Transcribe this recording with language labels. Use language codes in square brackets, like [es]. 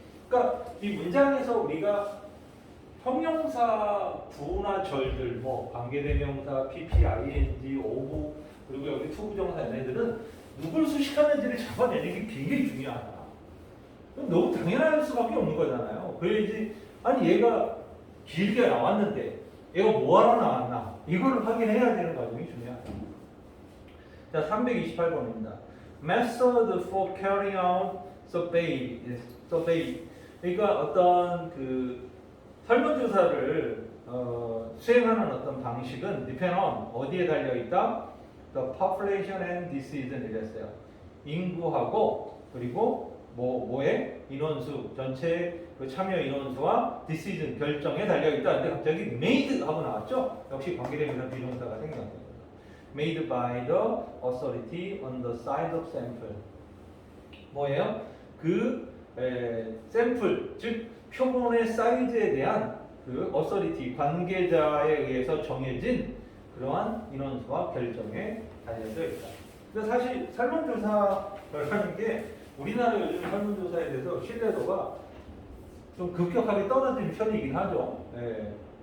[ko] 그러니까 이 문장에서 우리가 형용사 부나 절들, 뭐 관계대명사, PP, ing, of 그리고 여기 투부정사 얘네들은 누굴 수식하는지를 잡아내는 게 굉장히 중요하다. 너무 당연할 수밖에 없는 거잖아요. 그래야지, 아니 얘가 길게 나왔는데 얘가 뭐하러 나왔나 이걸 확인해야 되는 과정이 중요하다. 자, 328번입니다. [en] Method for carrying out survey. [ko] 그러니까 어떤 그 설문조사를 수행하는 어떤 방식은 [en] depend on [ko] 어디에 달려 있다? [en] The population and decision [ko] 이랬어요. 인구하고 그리고 뭐에 인원수 전체 그 참여 인원수와 decision 결정에 달려 있다. 근데 갑자기 made 하고 나왔죠? 역시 관계대명사 비동사가 생겨납니다. [en] Made by the authority on the size of sample. [ko] 뭐예요? 그 샘플, 즉 표본의 사이즈에 대한 그 어서리티 관계자에 의해서 정해진 그러한 인원수와 결정에 달려져 있다. 근데 사실 설문조사를 하는 게 우리나라 요즘 설문조사에 대해서 신뢰도가 좀 급격하게 떨어진 편이긴 하죠. 예.